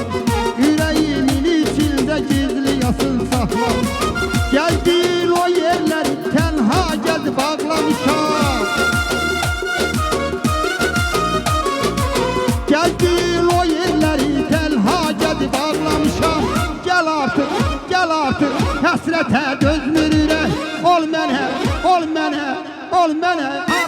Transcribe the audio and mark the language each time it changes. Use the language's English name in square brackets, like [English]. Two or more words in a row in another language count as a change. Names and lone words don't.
[Turkish] Yüreğimin içinde gizli yasın saklamışım. Geldiğin o yerleri tenha gezip bağlamışım. Geldiğin o yerleri tenha gezip bağlamışım. [Azerbaijani] Gel artıq həsrətə dözmürürəm. Ol mənə, ol mənə, ol mənə